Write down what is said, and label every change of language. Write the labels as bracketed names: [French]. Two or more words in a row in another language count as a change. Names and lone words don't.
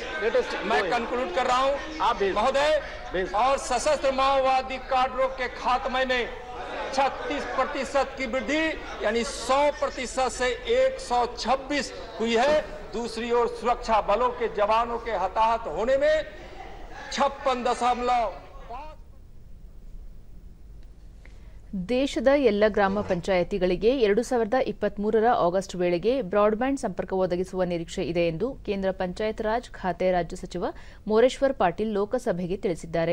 [Hindi] मैं कंक्लूड कर रहा हूं महोदय। और सशस्त्र माओवादी काडरों के खात्मे में 36% की वृद्धि यानी 100% से 126 हुई है। दूसरी ओर सुरक्षा बलों के जवानों के हताहत होने में 56.5। [Kannada] ದೇಶದ ಎಲ್ಲ ಗ್ರಾಮ ಪಂಚಾಯಿತಿಗಳಿಗೆ 2023ರ ಆಗಸ್ಟ್ ವೇಳೆಗೆ ಬ್ರಾಡ್ಬ್ಯಾಂಡ್ ಸಂಪರ್ಕ ಒದಗಿಸುವ ನಿರೀಕ್ಷೆ ಇದೆ ಎಂದು ಕೇಂದ್ರ ಪಂಚಾಯತ್ ರಾಜ್ ಖಾತೆ ರಾಜ್ಯ ಸಚಿವ ಮೋರೇಶ್ವರ್ ಪಾಟೀಲ್ ಲೋಕಸಭೆಗೆ ತಿಳಿಸಿದ್ದಾರೆ.